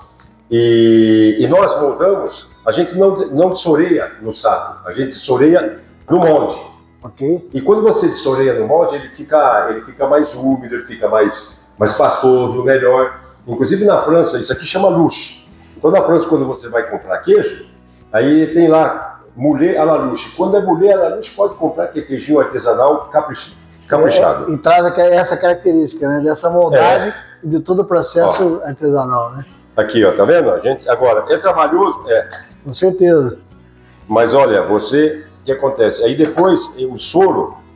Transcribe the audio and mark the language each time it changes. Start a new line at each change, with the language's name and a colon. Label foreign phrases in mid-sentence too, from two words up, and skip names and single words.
Portuguese: E nós moldamos, a gente não soreia no saco, a gente soreia no molde. E quando você soreia no molde, ele fica mais úmido, ele fica mais pastoso, melhor. Inclusive na França, isso aqui chama louche. Então na França, quando você vai comprar queijo, aí tem lá
French: moulé à la louche.
Portuguese: Quando é
French: moulé à la louche,
Portuguese: pode comprar que é queijinho artesanal caprichado. E traz essa característica, né, dessa moldagem e de todo o processo artesanal, né? Aqui, ó, tá vendo? Agora, é trabalhoso? É. Com certeza. Mas olha, o que acontece? Aí depois, o soro...